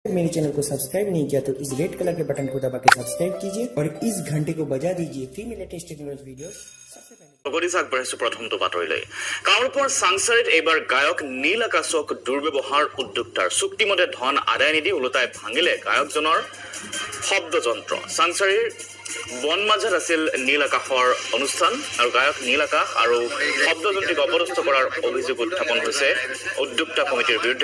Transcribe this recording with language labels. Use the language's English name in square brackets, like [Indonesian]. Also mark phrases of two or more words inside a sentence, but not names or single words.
[Hindi] मेरे चैनल को सब्सक्राइब नहीं किया तो इस [English] red colour [Hindi] के बटन को दबा के सब्सक्राइब कीजिए और इस घंटे को बजा दीजिए फ्री में [English] latest technology videos [Hindi] सबसे पहले। [Assamese] আগবাঢ়িছো প্ৰথমটো বাতৰিলৈ। কামৰূপৰ চাংচাৰীত এইবাৰ গায়ক নীল আকাশক দুৰ্ব্যৱহাৰ উদ্যোক্তাৰ চুক্তিমতে ধন আদায় নিদি ওলোটাই ভাঙিলে গায়কজনৰ শব্দযন্ত্ৰ। চাংচাৰীৰ বনমাঝাত আছিল নীল আকাশৰ অনুষ্ঠান আৰু গায়ক নীল আকাশ আৰু শব্দযন্ত্ৰীক অপদস্থ কৰাৰ অভিযোগ উত্থাপন হৈছে উদ্যোক্তা কমিটিৰ বিৰুদ্ধে।